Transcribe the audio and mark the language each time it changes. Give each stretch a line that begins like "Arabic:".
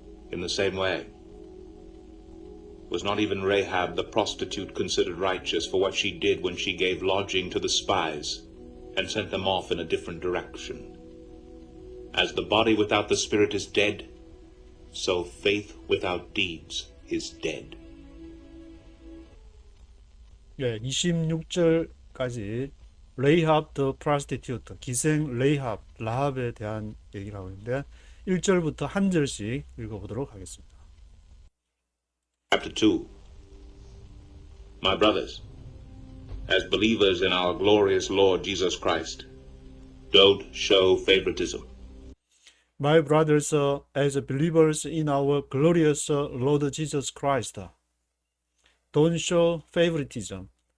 English: In the same way, was not even Rahab the prostitute considered righteous for what she did when she gave lodging to the spies and sent them off in a different direction? As the body without the spirit is dead, so faith without deeds is dead.
Korean: 예, 26절까지 레이합 더 프로스티튜트, 기생 레이합, 라합에 대한 얘기를 하고 있는데 1절부터 한 절씩 읽어보도록 하겠습니다.
English: Chapter 2. My brothers, as believers in our glorious Lord Jesus Christ, don't show favoritism. My brothers, as believers in our glorious Lord Jesus Christ, don't show favoritism.